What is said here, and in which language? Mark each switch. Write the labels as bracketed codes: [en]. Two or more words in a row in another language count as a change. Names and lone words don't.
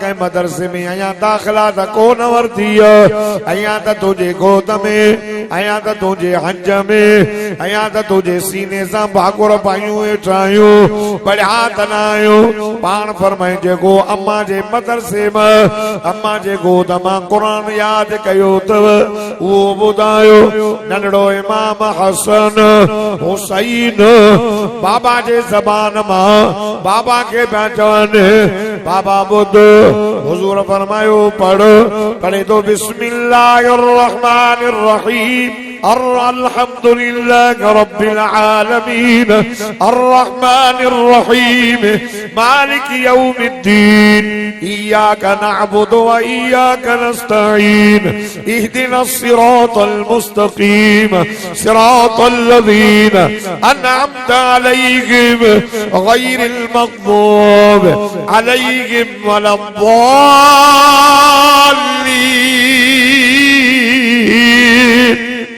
[sd] कंहिं मदरसे में आया दाख़िला त कोन वरिती आया त तुंहिंजे गोद में आया त तुंहिंजे हंज में आया त तुंहिंजे सीने सां भाकुर पायूं वेठा आहियूं पढ़िया त न आहियूं पाण फरमाए जेको अम्मा जे मदरसे मां अम्मा जे गोद मां कुरान यादि कयो अथव उहो ॿुधायो। नंढड़ो इमाम हसन हुसैन बाबा जे ज़बान मां बाबा के पिया चवनि बाबा ॿुध हुज़ूर फरमायो पढ़ पढ़े तो [ar] بسم الله الرحمن الرحيم الحمد لله رب العالمين الرحمن الرحيم مالك يوم الدين إياك نعبد وإياك نستعين اهدنا الصراط المستقيم صراط الذين أنعمت عليهم غير المغضوب عليهم ولا الضالين.